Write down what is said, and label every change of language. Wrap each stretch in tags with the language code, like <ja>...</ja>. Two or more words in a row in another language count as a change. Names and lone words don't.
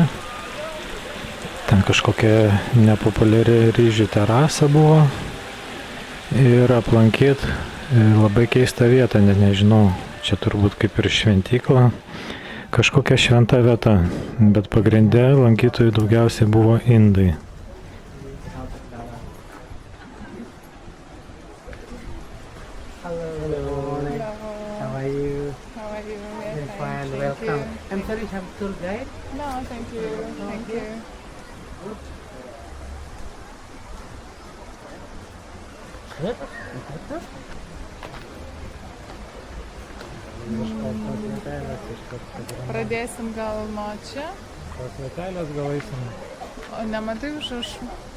<lt>Ten kažkokia nepopuliari ryžių terasa buvo. Ir aplankyti labai keistą vietą, net nežinau, čia turbūt kaip ir šventykla, kažkokia šventa vieta, bet pagrinde lankytojų daugiausiai buvo indai.</lt> <en>How are you? How are you? I'm fine, welcome. I'm sorry, have tour guide? No, thank you. Thank you.</en> <lt>Pradėsim gal nuo čia. Tos vietelės gal eisim. O nematai užrašų?</lt>